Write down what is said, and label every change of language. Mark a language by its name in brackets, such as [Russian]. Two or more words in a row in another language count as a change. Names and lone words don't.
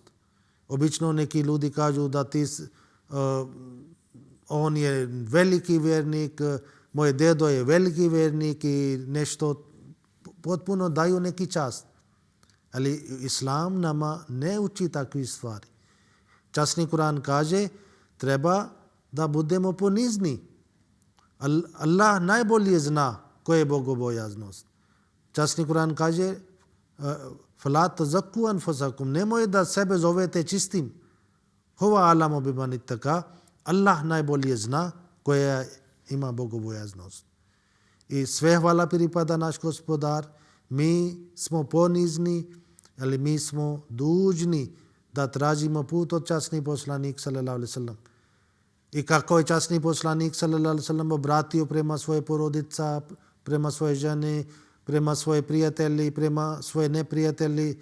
[Bosnian] Obično neki ljudi kažu da on je veliki vjernik, moj dedo je veliki vjernik i nešto potpuno daju neki čast. Ali Islam nama ne uči takvi stvari. Časni Kur'an kaže treba da budemo ponizni. Allah najbolje zna koje je bogobojaznost. Časni Kur'an kaže [Arabic] فَلَا تَزَكُّوا أَنفُسَكُمْ [Bosnian] nemoj da sebe zovete čistim. [Arabic] هو أعلم بمن اتقى. [Bosnian] Allah najbolje zna koja ima bogobojaznost. I sve hvala pripada naš Gospodar. Mi smo ponizni, ali mi smo dužni da tražimo put od časni poslanik [Arabic] صلى الله عليه وسلم. [Bosnian] I kako je časni poslanik [Arabic] صلى الله عليه وسلم [Bosnian] obratio prema svoje porodica, prema svoje žene, prema svoje prijatelji, prema svoje neprijatelji.